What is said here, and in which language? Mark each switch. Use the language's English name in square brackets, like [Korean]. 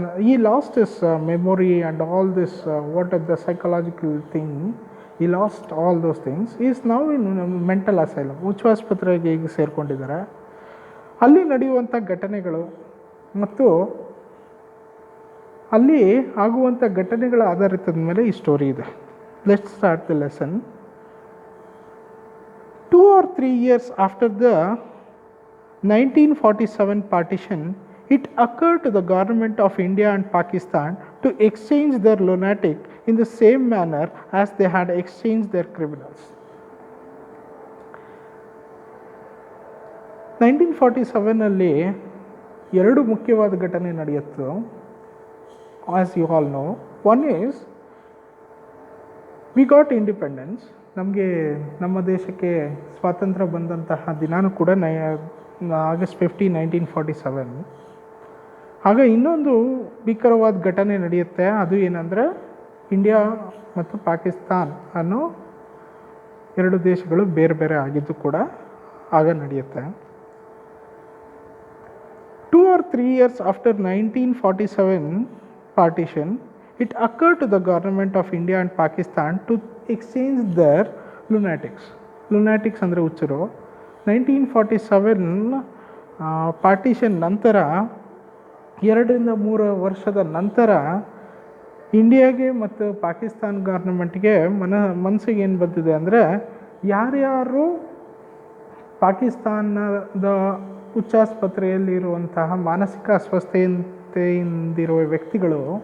[English] ಈ lost is memory and all this what are the psychological thing, ಈ lost all those things. [Kannada] Is ನಾವು [English] in mental asylum, [Kannada] ಹುಚ್ಚಾಸ್ಪತ್ರೆಗೆ ಈಗ ಸೇರಿಕೊಂಡಿದ್ದಾರೆ. ಅಲ್ಲಿ ನಡೆಯುವಂಥ ಘಟನೆಗಳು ಮತ್ತು ಅಲ್ಲಿ ಆಗುವಂಥ ಘಟನೆಗಳ ಆಧಾರಿತದ ಮೇಲೆ ಈ ಸ್ಟೋರಿ ಇದೆ. [English] Let's start the lesson. 2 or 3 years after the 1947 partition, it occurred to the government of India and Pakistan to exchange their lunatic in the same manner as they had exchanged their criminals. [Kannada] 1947 ಎರಡು ಮುಖ್ಯವಾದ ಘಟನೆ ನಡೆಯಿತು, [English] As you all know. One is we got independence. [Kannada] ನಮ್ಮ ದೇಶಕ್ಕೆ ಸ್ವಾತಂತ್ರ್ಯ ಬಂದಂತಹ ದಿನಾನೂ ಕೂಡ August 15, 1947. ಆಗ ಇನ್ನೊಂದು ಭೀಕರವಾದ ಘಟನೆ ನಡೆಯುತ್ತೆ. ಅದು ಏನಂದರೆ ಇಂಡಿಯಾ ಮತ್ತು ಪಾಕಿಸ್ತಾನ್ ಅನ್ನೋ ಎರಡು ದೇಶಗಳು ಬೇರೆ ಬೇರೆ ಆಗಿದ್ದು ಕೂಡ ಆಗ ನಡೆಯುತ್ತೆ. [English] 2 or 3 years after 1947 partition, it occurred to the government of India and Pakistan to exchange their lunatics. [Kannada] Lunatics ಅಂದರೆ ಹುಚ್ಚರು. 1947 ಪಾರ್ಟಿಷನ್ ನಂತರ 2-3 ವರ್ಷದ ನಂತರ ಇಂಡಿಯಾಗೆ ಮತ್ತು ಪಾಕಿಸ್ತಾನ ಗೌರ್ಮೆಂಟ್ಗೆ ಮನಸ್ಸಿಗೆ ಏನು ಬಂದಿದೆ ಅಂದರೆ, ಯಾರ್ಯಾರು ಪಾಕಿಸ್ತಾನದ ಹುಚ್ಚಾಸ್ಪತ್ರೆಯಲ್ಲಿರುವಂತಹ ಮಾನಸಿಕ ಅಸ್ವಸ್ಥತೆಯಿಂದಿರುವ ವ್ಯಕ್ತಿಗಳು